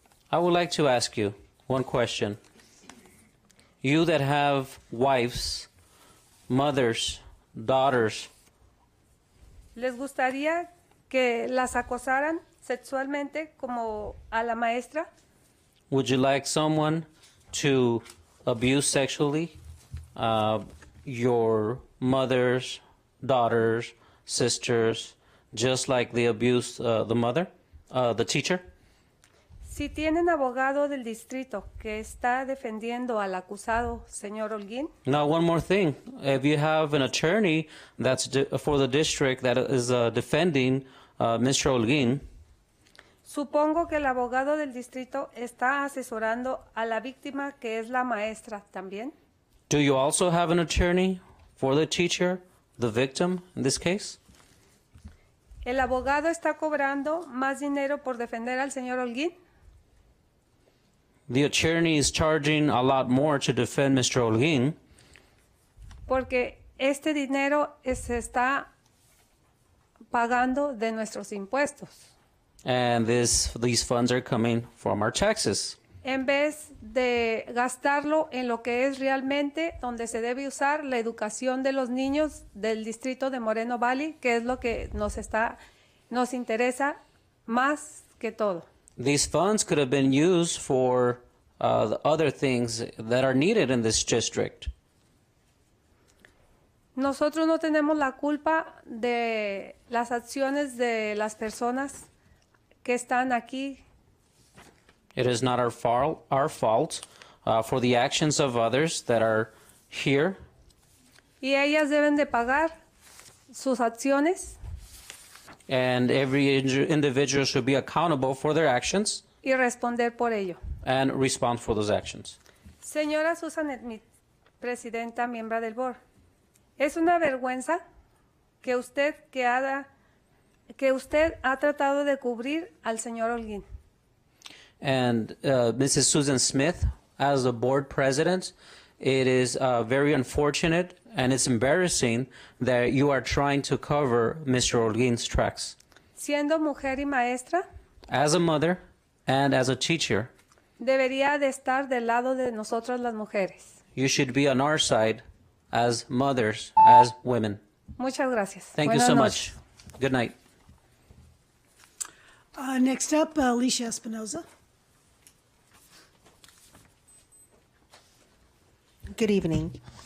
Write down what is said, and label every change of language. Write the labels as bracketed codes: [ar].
[en] I would like to ask you one question. You that have wives, mothers, daughters, [es] ¿Les gustaría que las acosaran sexualmente como a la maestra? [en] would you like someone to abuse sexually your mothers, daughters, sisters, just like they abused the mother, the teacher? [es] Si tienen abogado del distrito que está defendiendo al acusado, señor Holguín, [en] Now, one more thing. If you have an attorney that's for the district that is defending Mr. Holguín, [es] supongo que el abogado del distrito está asesorando a la víctima que es la maestra también. [en] do you also have an attorney for the teacher, the victim in this case? [es] ¿El abogado está cobrando más dinero por defender al señor Holguín? [en] The attorney is charging a lot more to defend Mr. Holguín [es] Porque este dinero se está pagando de nuestros impuestos. [en] and these funds are coming from our taxes. [es] En vez de gastarlo en lo que es realmente donde se debe usar la educación de los niños del distrito de Moreno Valley, que es lo que nos interesa más que todo. [en] These funds could have been used for the other things that are needed in this district. [es] Nosotros no tenemos la culpa de las acciones de las personas que están aquí. [en] It is not our fault for the actions of others that are here. [es] Y ellas deben de pagar sus acciones [en] And every individual should be accountable for their actions [es] y responder por ello. [en] and respond for those actions. [es] Señora Susan Smith, presidenta, miembro del board, es una vergüenza que usted ha tratado de cubrir al señor Holguín. [en] And Mrs. Susan Smith, as the board president, it is very unfortunate and it's embarrassing that you are trying to cover Mr. Holguín's tracks. [es] Siendo mujer y maestra, [en] As a mother and as a teacher, [es] debería de estar del lado de nosotras las mujeres. [en] you should be on our side as mothers, as women. [es] Muchas gracias. [en] Thank you [es] Buenas [en] so [es] noches. [en] much. Good night. Next up, Alicia Espinoza. Good evening.